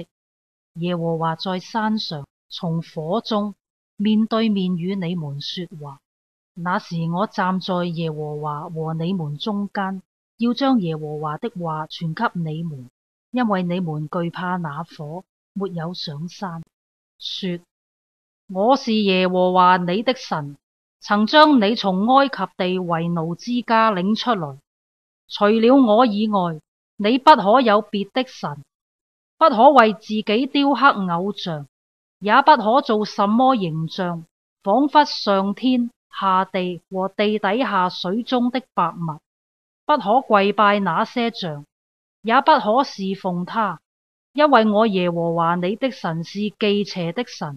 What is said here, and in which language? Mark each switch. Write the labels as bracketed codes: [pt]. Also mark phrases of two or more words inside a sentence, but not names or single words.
[zh] 耶和華在山上從火中面對面與你們說話，那時我站在耶和華和你們中間，要將耶和華的話傳給你們，因為你們懼怕那火，沒有上山，說：我是耶和華你的神，曾將你從埃及地為奴之家領出來。除了我以外，你不可有別的神，不可為自己雕刻偶像，也不可做什麼形象，仿佛上天下地和地底下水中的百物。不可跪拜那些像，也不可侍奉他，因為我耶和華你的神是忌邪的神。